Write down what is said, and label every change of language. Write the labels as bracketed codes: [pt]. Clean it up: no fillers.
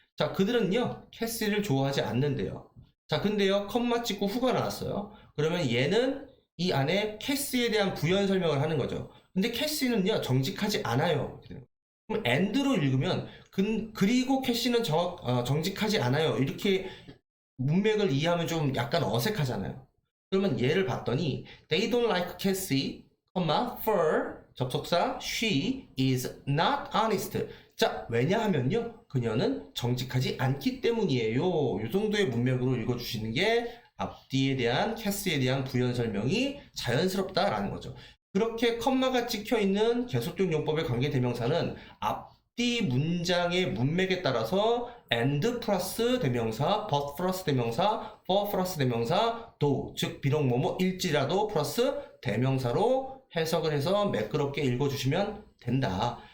[ko] 자, 그들은요, 캐시를 좋아하지 않는데요. 자, 근데요, 컴마 찍고 후가 나왔어요. 그러면 얘는 이 안에 캐시에 대한 부연 설명을 하는 거죠. 근데 캐시는요, 정직하지 않아요. 그럼 and로 읽으면, 그리고 캐시는 정직하지 않아요. 이렇게 문맥을 이해하면 좀 약간 어색하잖아요. 그러면 얘를 봤더니, [en] They don't like Cassie, for 접속사 she is not honest. [ko] 자, 왜냐하면요, 그녀는 정직하지 않기 때문이에요. 이 정도의 문맥으로 읽어주시는 게 앞뒤에 대한 캐스에 대한 부연 설명이 자연스럽다라는 거죠. 그렇게 컴마가 찍혀 있는 계속적 용법의 관계대명사는 앞뒤 문장의 문맥에 따라서 and 플러스 대명사, but 플러스 대명사, for 플러스 대명사, do, 즉 비록 뭐뭐일지라도 플러스 대명사로 해석을 해서 매끄럽게 읽어주시면 된다.